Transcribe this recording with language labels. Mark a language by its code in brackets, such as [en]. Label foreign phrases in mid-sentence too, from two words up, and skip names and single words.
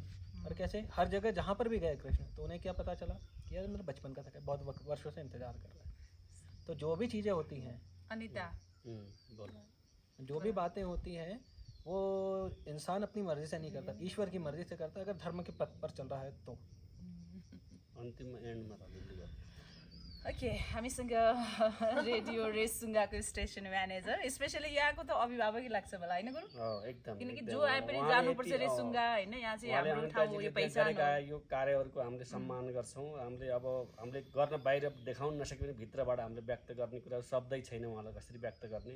[hi] और कैसे हर जगह जहाँ पर भी गए कृष्ण, तो उन्हें क्या पता चला कि यार मेरा बचपन का सखा बहुत वर्षों से इंतजार कर रहा है। तो जो भी चीज़ें होती हैं, अनिता जो भी बातें होती हैं, वो इंसान अपनी मर्जी से नहीं करता, ईश्वर की मर्जी से करता है, अगर धर्म के पथ पर चल रहा है तो। [ne] अन्तिम एन्डमा ओके, हामीसँग रेडियो रेसुङ्गाको [en] station manager, [ne] स्पेसली यहाँको त अभिभावकै लाग्छ मलाई, होइन गुरु? एकदम, किनकि जो आए पनि जानुपर्छ रेसुङ्गा, होइन? यहाँ चाहिँ हाम्रो ठाउँ हो, यो पहिचान हो। यो कार्यहरूको हामीले सम्मान गर्छौँ। हामीले गर्न बाहिर देखाउन नसके पनि भित्रबाट हामीले व्यक्त गर्ने कुरा शब्दै छैन उहाँलाई कसरी व्यक्त गर्ने।